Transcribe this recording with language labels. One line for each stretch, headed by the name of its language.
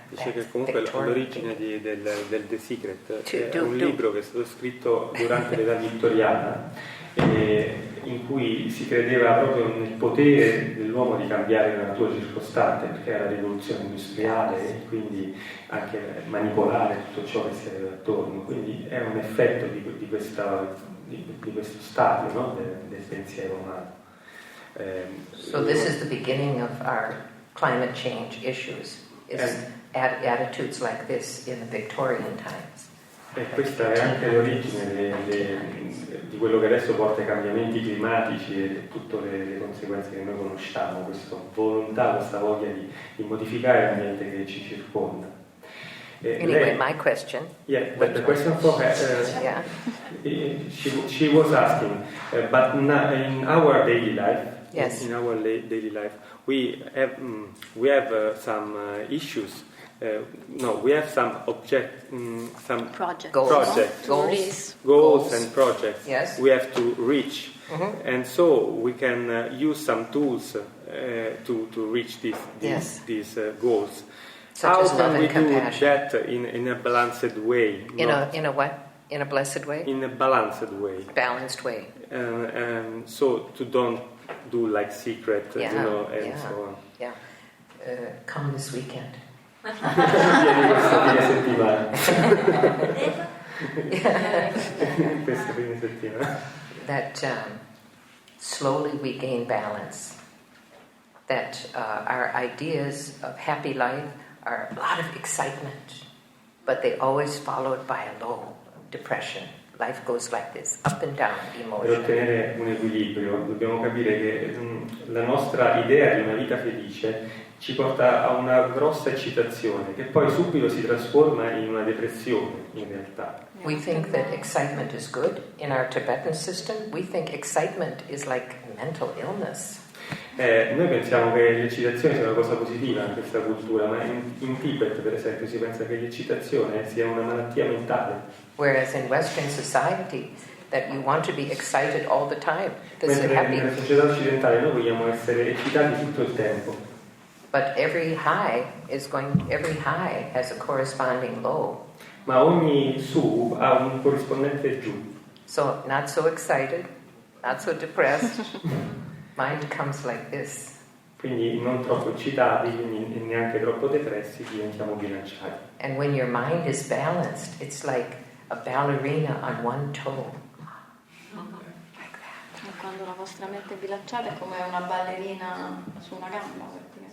Italian: Dice che comunque l'origine del The Secret è un libro che è stato scritto durante l'età vittoriana in cui si credeva proprio nel potere dell'uomo di cambiare la natura circostante, perché era la rivoluzione industriale e quindi anche manipolare tutto ciò che si aveva attorno. Quindi è un effetto di questo stadio, no? del pensiero umano.
English: So this is the beginning of our climate change issues, attitudes like this in the Victorian times.
Italian: E questa è anche l'origine di quello che adesso porta ai cambiamenti climatici e tutte le conseguenze che noi conosciamo, questa volontà, questa voglia di modificare l'ambiente che ci circonda.
English: Anyway, my question. Yeah, but the question for her, she was asking, but in our daily life, yes. In our daily life, we have some issues. We have some some projects. Goals and projects. Yes. We have to reach, and so we can use some tools to reach these goals. Such How as love can we and do compassion. that in a balanced way? In a what? In a blessed way? In a balanced way. Balanced way. So to don't do like secret, and so on. Yeah. Come this weekend.
Italian: Vieni questo fine settimana. Questo fine settimana.
English: That slowly we gain balance. That our ideas of happy life are a lot of excitement, but they always followed by a low depression. Life goes like this, up and down emotion.
Italian: Per ottenere un equilibrio dobbiamo capire che la nostra idea di una vita felice ci porta a una grossa eccitazione che poi subito si trasforma in una depressione in realtà.
English: We think that excitement is good. In our Tibetan system, we think excitement is like mental illness.
Italian: Noi pensiamo che l'eccitazione sia una cosa positiva in questa cultura, ma in Tibet, per esempio, si pensa che l'eccitazione sia una malattia mentale.
English: Whereas in Western society, that you want to be excited all the time.
Italian: Mentre nella società occidentale noi vogliamo essere eccitati tutto il tempo.
English: But every high has a corresponding low.
Italian: ma ogni su ha un corrispondente giù.
English: So, not so excited, not so depressed. Mind comes like this.
Italian: Quindi non troppo eccitati, quindi neanche troppo depressi, diventiamo bilanciati.
English: And when your mind is balanced, it's like a ballerina on one toe.
Italian: E quando la vostra mente è bilanciata è come una ballerina su una gamba.